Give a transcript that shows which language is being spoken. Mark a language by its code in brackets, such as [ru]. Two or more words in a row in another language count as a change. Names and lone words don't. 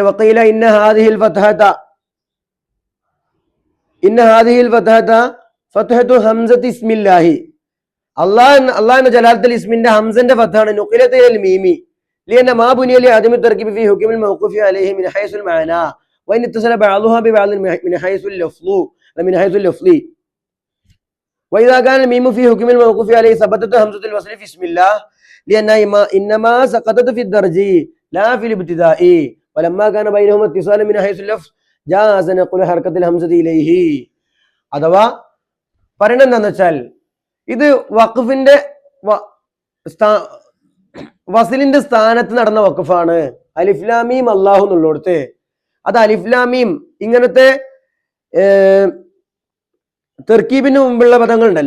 [ar] وقيل إن هذه الفتحة فتحة همزة اسم الله. [ml] അല്ലാഹ് എന്ന ജലാലത്തുൽ ഇസ്മിന്റെ ഹംസന്റെ ഫതഹാണ്. [ar] نقلت إلى الميم لأن ما بني لعدم التركيب في حكم الموقوف عليه من حيث المعنى وإن اتصل بعضها ببعض من حيث اللفظ وإذا كان الميم في حكم الموقوف عليه ثبتت همزة الوصل في اسم الله لأنها إنما سقطت في الدرج لا في الابتداء ولما كان بينهما اتصال من حيث اللفظ جاز نقل حركة الهمزة إليه. [ml] അഥവാ പറയണ എന്താന്ന് വെച്ചാൽ ഇത് വഖഫിന്റെ വസിലിന്റെ സ്ഥാനത്ത് നടന്ന വഖഫാണ്. അലിഫ്ലാമീം അല്ലാഹു എന്നുള്ളടത്ത് അത് അലിഫ്ലാമീം ഇങ്ങനത്തെ തെർക്കീബിന് മുമ്പുള്ള പദങ്ങൾ ഉണ്ടല്ലോ.